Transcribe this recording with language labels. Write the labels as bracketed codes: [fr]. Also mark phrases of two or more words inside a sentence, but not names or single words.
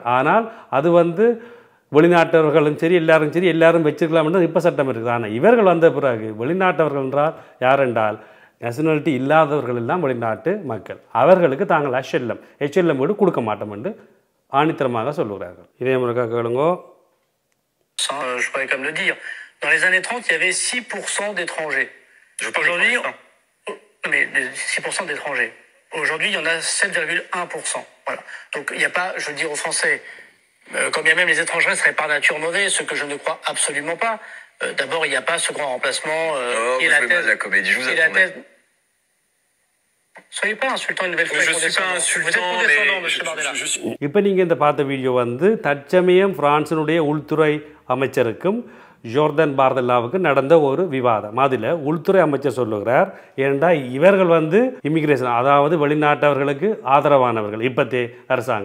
[ta] ஆனால் அது வந்து வெளிநாட்டவர்களும் சரி எல்லாரும் வச்சிருக்கலாம் என்று இப்போ சட்டம் இருக்குது. ஆனால் இவர்கள் வந்த பிறகு வெளிநாட்டவர்கள் என்றால் யார் என்றால் நேஷனாலிட்டி இல்லாதவர்கள் எல்லாம் வெளிநாட்டு மக்கள், அவர்களுக்கு தாங்கள் HLM வீடு கொடுக்க மாட்டோம் என்று ஆணித்தரமாக சொல்லுகிறார்கள். இதே முறைக்காக கேளுங்க. [fr] Je pourrais comme le dire. Dans les années 30, il y avait 6% d'étrangers. Aujourd'hui, mais 6% d'étrangers. Aujourd'hui, il y en a 7,1%. Voilà. Donc, il n'y a pas, je veux dire aux Français, quand bien même les étrangers seraient par nature mauvais, ce que je ne crois absolument pas. D'abord, il n'y a pas ce grand remplacement. la comédie, je vous attendais. Soyez pas insultant une nouvelle fois. Je suis pas insultant, vous êtes condescendant, monsieur Bardella. [ta] இப்போ நீங்கள் இந்த பார்த்த வீடியோ வந்து தற்சமயம் பிரான்சினுடைய உள்துறை அமைச்சருக்கும் ஜோர்தான் பார்தல்லாவுக்கு நடந்த ஒரு விவாதம். அதில் உள்துறை அமைச்சர் சொல்லுகிறார், ஏனென்றா இவர்கள் வந்து இமிகிரேஷன், அதாவது வெளிநாட்டவர்களுக்கு ஆதரவானவர்கள் இப்பத்தே அரசாங்கம்.